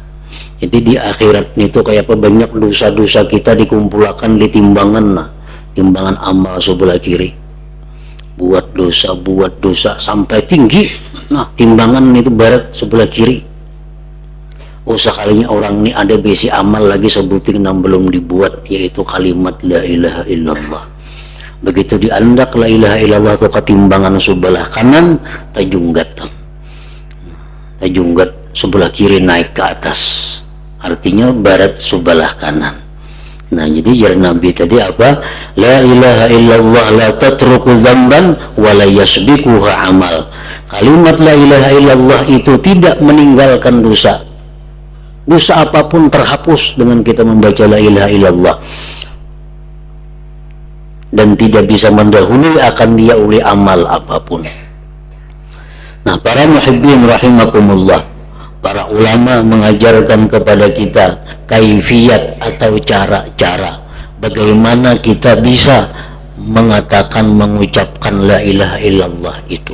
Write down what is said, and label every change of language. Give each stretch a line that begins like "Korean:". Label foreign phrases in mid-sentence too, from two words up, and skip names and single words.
Banjar: Jadi di akhirat itu kayak apa, banyak dosa-dosa kita dikumpulkan di timbangan, nah timbangan amal sebelah kiri, buat dosa sampai tinggi, nah timbangan itu barat sebelah kiri. Oh sekalinya orang ini ada besi amal lagi sebuting yang belum dibuat, yaitu kalimat
Arabic: la ilaha illallah.
Banjar: Begitu diandak
Arabic: la ilaha illallah
Banjar: itu ke timbangan sebelah kanan, tajunggat sebelah kiri naik ke atas, artinya barat sebelah kanan. Nah jadi jar Nabi tadi apa?
Arabic: La ilaha illallah la tatruku dzamban wa la yasbiquha amal.
Indonesian: Kalimat
Arabic: la ilaha illallah
Indonesian: itu tidak meninggalkan dosa. Dosa apapun terhapus dengan kita membaca
Arabic: la ilaha illallah,
Indonesian: dan tidak bisa mendahului akan dia oleh amal apapun. Nah para
Arabic: muhibbin rahimakumullah,
Indonesian: para ulama mengajarkan kepada kita kaifiyat atau cara-cara bagaimana kita bisa mengatakan, mengucapkan
Arabic: la ilaha illallah
Indonesian: itu.